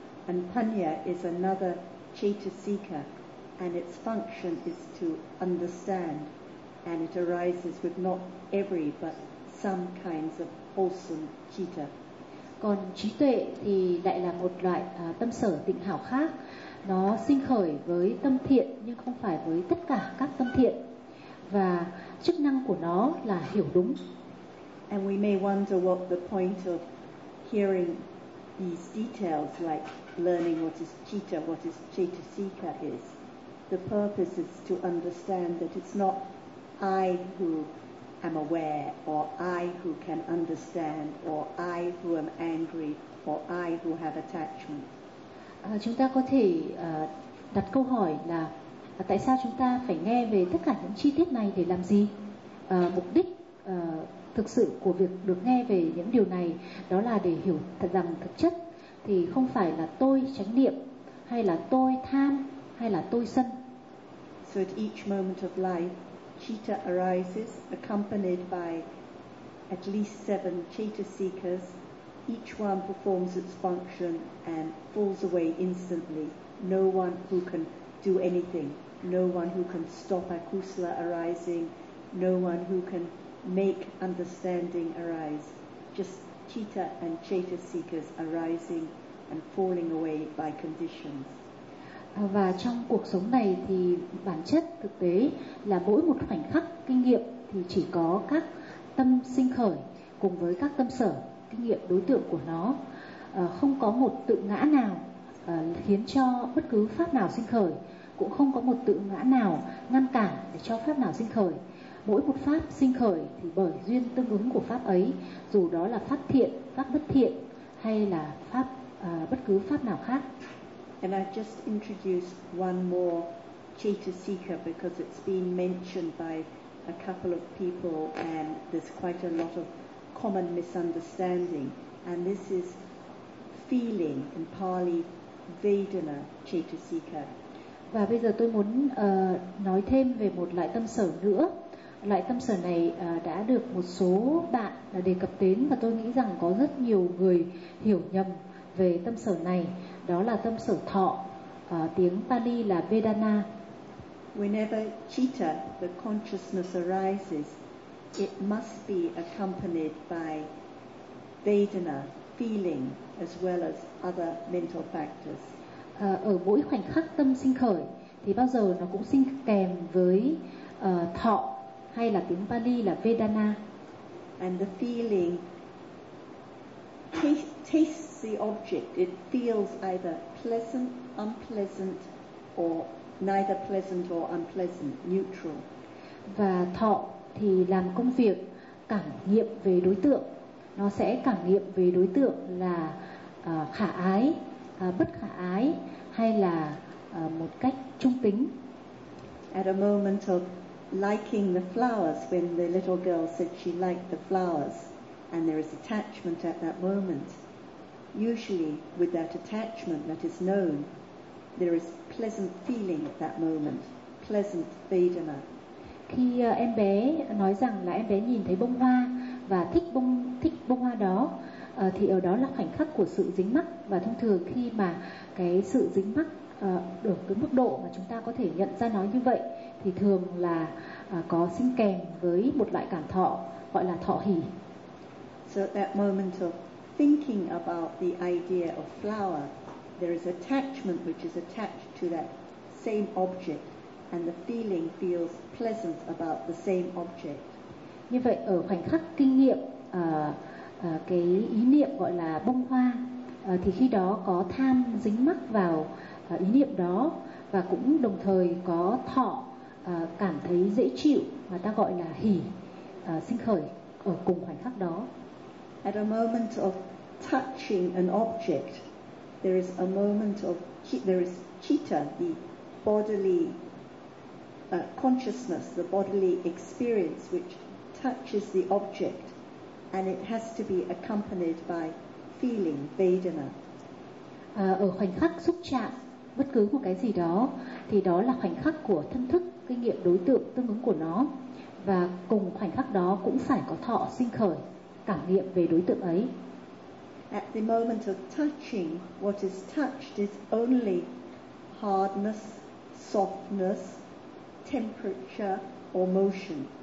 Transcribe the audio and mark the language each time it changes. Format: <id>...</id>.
<en>And panya is another chaitasika, and its function is to understand, and it arises with not every but some kinds of wholesome citta.</en> <vi>Còn trí tuệ thì lại là một loại tâm sở tịnh hảo khác. Nó sinh khởi với tâm thiện nhưng không phải với tất cả các tâm thiện, và chức năng của nó là hiểu đúng.</vi> <en>And we may wonder what the point of hearing these details, like learning what is citta, what is chaitasika is. The purpose is to understand that it's not I who am aware, or I who can understand, or I who am angry, or I who have attachment.</en> <vi>Chúng ta có thể đặt câu hỏi là tại sao chúng ta phải nghe về tất cả những chi tiết này để làm gì? Mục đích thực sự của việc được nghe về những điều này, đó là để hiểu thật rằng thực chất thì không phải là tôi chánh niệm, hay là tôi tham, hay là tôi sân.</vi> <en>So at each moment of life, citta arises accompanied by at least 7 citta seekers. Each one performs its function and falls away instantly. No one who can do anything, no one who can stop akusala arising, no one who can make understanding arise. Just citta and citta seekers arising and falling away by conditions.</en> <vi>Và trong cuộc sống này thì bản chất thực tế là mỗi một khoảnh khắc kinh nghiệm thì chỉ có các tâm sinh khởi cùng với các tâm sở kinh nghiệm đối tượng của nó. Không có một tự ngã nào khiến cho bất cứ pháp nào sinh khởi, cũng không có một tự ngã nào ngăn cản để cho pháp nào sinh khởi. Mỗi một pháp sinh khởi thì bởi duyên tương ứng của pháp ấy, dù đó là pháp thiện, pháp bất thiện hay là pháp bất cứ pháp nào khác.</vi> <en>And I just introduced one more citta seeker because it's been mentioned by a couple of people and there's quite a lot of common misunderstanding. And this is feeling, in Pali, Vedana citta seeker.</en> <vi>Và bây giờ tôi muốn nói thêm về một loại tâm sở nữa. Loại tâm sở này đã được một số bạn đề cập đến và tôi nghĩ rằng có rất nhiều người hiểu nhầm về tâm sở này, đó là tâm sở thọ, tiếng Pali là Vedana.</vi> <en>Whenever citta, the consciousness arises, it must be accompanied by Vedana, feeling, as well as other mental factors.</en> <vi>Ở mỗi khoảnh khắc tâm sinh khởi thì bao giờ nó cũng sinh kèm với thọ hay là tiếng Pali là Vedana.</vi> <en>And the feeling tastes the object. It feels either pleasant, unpleasant, or neither pleasant or unpleasant, neutral.</en> <vi>Và thọ thì làm công việc cảm nghiệm về đối tượng. Nó sẽ cảm nghiệm về đối tượng là khả ái, bất khả ái, hay là một cách trung tính.</vi> <en>At a moment of liking the flowers, when the little girl said she liked the flowers, and there is attachment at that moment. Usually, with that attachment that is known, there is pleasant feeling at that moment, pleasant Vedana.</en> <vi>Khi em bé nói rằng là em bé nhìn thấy bông hoa và thích bông hoa đó, thì ở đó là khoảnh khắc của sự dính mắc. Và thông thường khi mà cái sự dính mắc được cái mức độ mà chúng ta có thể nhận ra nó như vậy, thì thường là có sinh kèm với một loại cảm thọ gọi là thọ hỉ.</vi> <en>So at that moment of thinking about the idea of flower, there is attachment which is attached to that same object, and the feeling feels pleasant about the same object.</en> <vi>Như vậy ở khoảnh khắc kinh nghiệm cái ý niệm gọi là bông hoa, thì khi đó có tham dính mắc vào ý niệm đó, và cũng đồng thời có thọ cảm thấy dễ chịu mà ta gọi là hỉ sinh khởi ở cùng khoảnh khắc đó.</vi> <en>At a moment of touching an object, there is a moment of there is citta, the bodily consciousness, the bodily experience which touches the object, and it has to be accompanied by feeling, Vedana.</en> <vi>Ở khoảnh khắc xúc chạm bất cứ một cái gì đó, thì đó là khoảnh khắc của thân thức, kinh nghiệm đối tượng tương ứng của nó, và cùng khoảnh khắc đó cũng phải có thọ sinh khởi. Cảm nghiệm về đối tượng ấy.</vi> <en>At the moment of touching, what is touched is only hardness, softness, temperature or motion.</en>